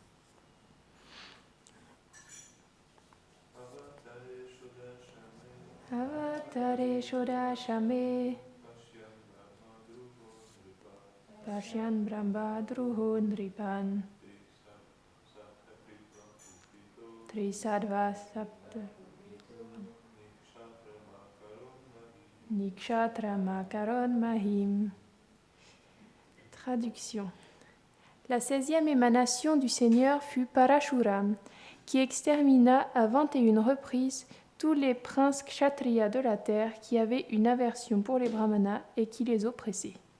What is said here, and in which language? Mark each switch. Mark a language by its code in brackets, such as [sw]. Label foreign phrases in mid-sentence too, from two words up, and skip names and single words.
[sa] Avatare Shoda Shame Pashyan Brahma Druho Nripan Trisadva Sapta Nikshatra Karon Mahim. [fr] Traduction. La 16e émanation du Seigneur fut Parashuram, qui extermina à 21 reprises tous les princes kshatriyas de la terre qui avaient une aversion pour les brahmanas et qui les oppressaient.